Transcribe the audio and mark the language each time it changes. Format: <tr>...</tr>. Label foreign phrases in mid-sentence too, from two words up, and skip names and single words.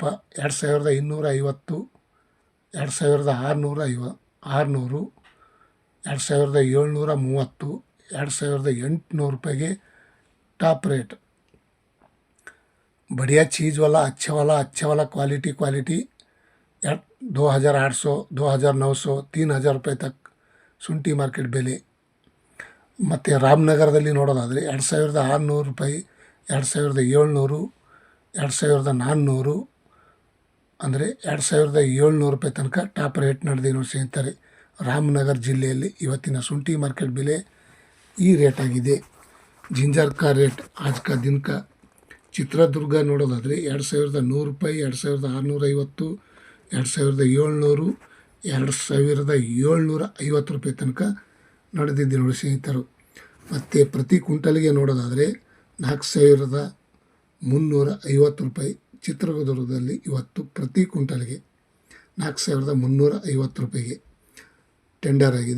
<hi>2,250, 2,600, 2,730, 2,800 रुपये टॉप रेट. बढ़िया चीज़ वाला अच्छा वाला क्वालिटी 2,800, 2,900, 3,000 रुपये तक</hi> <kn>ಶುಂಠಿ ಮಾರ್ಕೆಟ್ ಬೆಲೆ. ಮತ್ತು ರಾಮನಗರದಲ್ಲಿ ನೋಡೋದಾದರೆ 2,600 ರೂಪಾಯಿ, 2,700, 2,400 ಅಂದರೆ 2,700 ರೂಪಾಯಿ ತನಕ ಟಾಪ್ ರೇಟ್ ನಡೆದಿದೆ ನೋಡಿ ಸ್ನೇಹಿತರೆ. ರಾಮನಗರ ಜಿಲ್ಲೆಯಲ್ಲಿ ಇವತ್ತಿನ ಶುಂಠಿ ಮಾರ್ಕೆಟ್ ಬೆಲೆ ಈ ರೇಟ್ ಆಗಿದೆ.</kn> <hi>ಜಿಂಜರ್ का रेट आज का दिन का</hi> <kn>ಚಿತ್ರದುರ್ಗ ನೋಡೋದಾದರೆ 2,100 ರೂಪಾಯಿ, 2,650, 2,700, 2,750 ರೂಪಾಯಿ ತನಕ ನಡೆದಿದೆ ನೋಡಿ ಸ್ನೇಹಿತರು. ಮತ್ತು ಪ್ರತಿ ಕ್ವಿಂಟಲ್ಗೆ ನೋಡೋದಾದರೆ 4,350 ರೂಪಾಯಿ ಚಿತ್ರದುರ್ಗದಲ್ಲಿ ಇವತ್ತು ಪ್ರತಿ ಕ್ವಿಂಟಲ್ಗೆ 4,350 ರೂಪಾಯಿಗೆ ಟೆಂಡರ್ ಆಗಿದೆ.</kn>